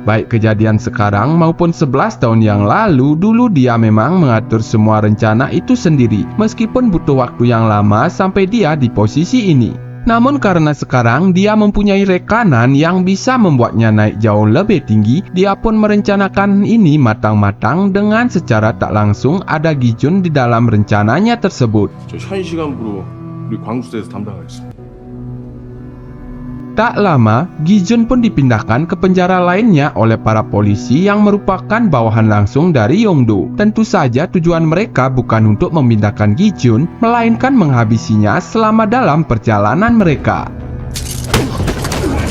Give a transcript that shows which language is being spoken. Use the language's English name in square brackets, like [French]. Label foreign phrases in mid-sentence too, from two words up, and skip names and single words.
[Indonesian] Baik kejadian sekarang maupun 11 tahun yang lalu, dulu dia memang mengatur semua rencana itu sendiri, meskipun butuh waktu yang lama sampai dia di posisi ini. Namun karena sekarang dia mempunyai rekanan yang bisa membuatnya naik jauh lebih tinggi, dia pun merencanakan ini matang-matang dengan secara tak langsung ada Gi-jun di dalam rencananya tersebut. [Korean] 저 현시간부로 우리 광수대에서 담당하겠습니다. [Indonesian] Tak lama, Gi-jun pun dipindahkan ke penjara lainnya oleh para polisi yang merupakan bawahan langsung dari Yong-do. Tentu saja tujuan mereka bukan untuk memindahkan Gi-jun, melainkan menghabisinya selama dalam perjalanan mereka.